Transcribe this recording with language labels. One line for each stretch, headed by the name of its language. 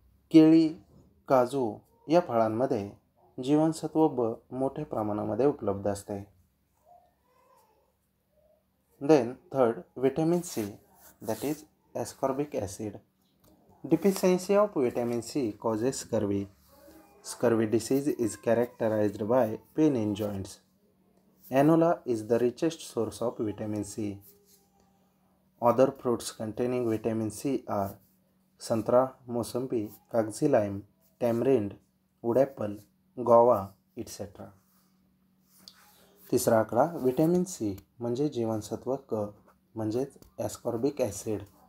Marathi: केळी, काजू या फळांमध्ये जीवनसत्व ब मोठ्या प्रमाणामध्ये उपलब्ध असते.
English: Then third, vitamin C, that is ascorbic acid. Deficiency of vitamin C causes scurvy. Scurvy disease is characterized by pain in joints. Anola is the richest source of vitamin C. Other fruits containing vitamin C are santra, mosambi, kagzi lime, tamarind, wood apple, guava, etc.
Marathi: तिसरा आकडा vitamin C म्हणजे जीवनसत्व क म्हणजेच ascorbic acid.